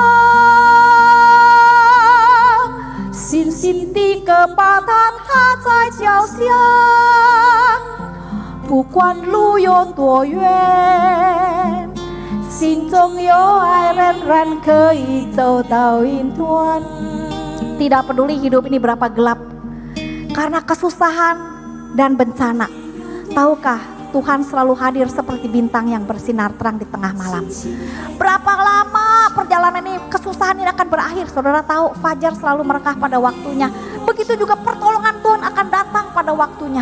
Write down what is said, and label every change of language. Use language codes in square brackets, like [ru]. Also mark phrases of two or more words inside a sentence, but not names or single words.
[zh] 星星的歌把它踏在脚下，不管路有多远，心中有爱仍然可以走到云端。 [id] Tidak peduli hidup ini berapa gelap, karena kesusahan dan bencana. Tahukah Tuhan selalu hadir seperti bintang yang bersinar terang di tengah malam. Berapa lama perjalanan ini, kesusahan ini akan berakhir. Saudara tahu fajar selalu merekah pada waktunya. Begitu juga pertolongan Tuhan akan datang pada waktunya.